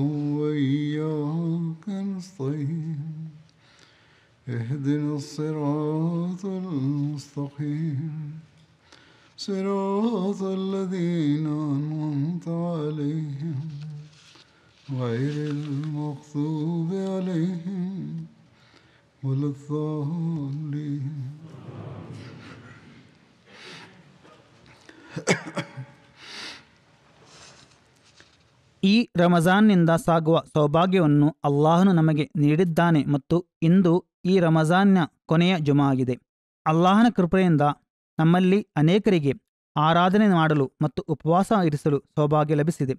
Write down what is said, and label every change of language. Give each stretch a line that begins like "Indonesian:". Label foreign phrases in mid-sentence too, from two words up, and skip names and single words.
Arabic: وإياك نستعين اهدنا الصراط المستقيم صراط الذين أنعمت عليهم غير المغضوب عليهم ولا الضالين.
Kannada: ಈ ರಮಜಾನ್ನಿಂದ ಸಾಗುವ ಸೌಭಾಗ್ಯವನ್ನು ಅಲ್ಲಾಹನು ನಮಗೆ ನೀಡಿದ್ದಾನೆ ಮತ್ತು ಇಂದು ಈ ರಮಜಾನ್ನ ಕೊನೆಯ ಜುಮಾ ಆಗಿದೆ. ಅಲ್ಲಾಹನ ಕೃಪೆಯಿಂದ ನಮ್ಮಲ್ಲಿ ಅನೇಕರಿಗೆ ಆರಾಧನೆ ಮಾಡಲು ಮತ್ತು ಉಪವಾಸ ಇರಿಸಲು ಸೌಭಾಗ್ಯ ಲಭಿಸಿದೆ.